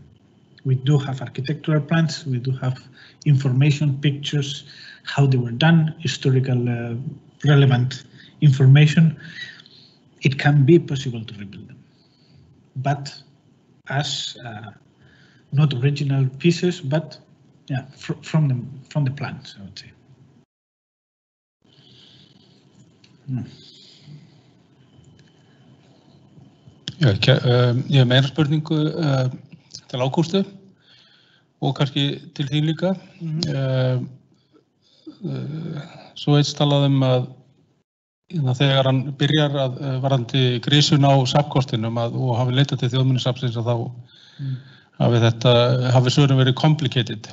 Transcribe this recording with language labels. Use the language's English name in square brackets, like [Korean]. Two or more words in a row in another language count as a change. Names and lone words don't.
[English] We do have architectural plans, we do have information, pictures, how they were done, historical relevant information. It can be possible to rebuild them, but as not original pieces, but yeah, from the plans, I would say. [Icelandic] Já, ég hef meira spurningu til Ágústu og kannski til þín líka. Svo eins talaði að þegar hann byrjar að varðandi grísun á safnkostinum og hafi leitað til Þjóðminjasafnsins að þá hafi svörin verið complicated.